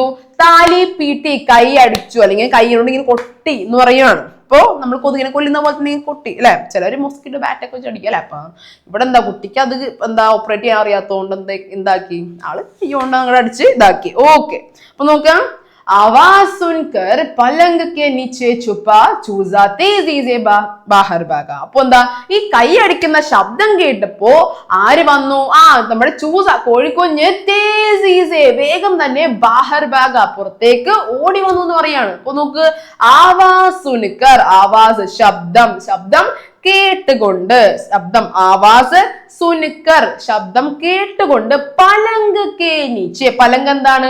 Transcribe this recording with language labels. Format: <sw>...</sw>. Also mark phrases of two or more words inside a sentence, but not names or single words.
<hi>ताली पीटी,</hi> <ml>കൈ അടിച്ചു, അല്ലെങ്കിൽ കൈയോണ്ട് ഇങ്ങനെ കൊട്ടി എന്ന് പറയുകയാണ്. അപ്പോ നമ്മൾ കൊതുകിനെ കൊല്ലുന്ന പോലെ തന്നെ കൊട്ടി അല്ലെ. ചിലര് മോസ്കിറ്റോ ബാറ്റൊക്കെ വെച്ച് അടിക്കുക അല്ലെ. അപ്പൊ ഇവിടെ എന്താ? കുട്ടിക്ക് അത് ഓപ്പറേറ്റ് ചെയ്യാൻ അറിയാത്തതുകൊണ്ട് എന്താക്കി? ആള് കൈകൊണ്ട് അങ്ങോട്ട് അടിച്ച് ഇതാക്കി. ഓക്കെ, അപ്പൊ നോക്കാം.</ml> <hi>आवाज सुनकर पलंग के नीचे छुपा चूजा तेजी से बाहर भागा.</hi> <ml>അപ്പൊ എന്താ? ഈ കൈ അടിക്കുന്ന ശബ്ദം കേട്ടപ്പോ ആര് വന്നു? നമ്മുടെ ചൂസ, കോഴിക്കുഞ്ഞ്</ml> <hi>तेज़ी से</hi> <ml>വേഗം തന്നെ</ml> <hi>बाहर भागा</hi> <ml>പുറത്തേക്ക് ഓടി വന്നു എന്ന് പറയാണ്. അപ്പൊ നോക്ക്.</ml> <hi>आवाज़ सुनकर,</hi> <ml>ആവാസ് ശബ്ദം കേട്ടുകൊണ്ട്,</ml> <hi>आवाज़ सुनकर</hi> <ml>ശബ്ദം കേട്ടുകൊണ്ട്,</ml> <hi>पलंग के नीचे,</hi> <ml>പലങ്ക് എന്താണ്?</ml>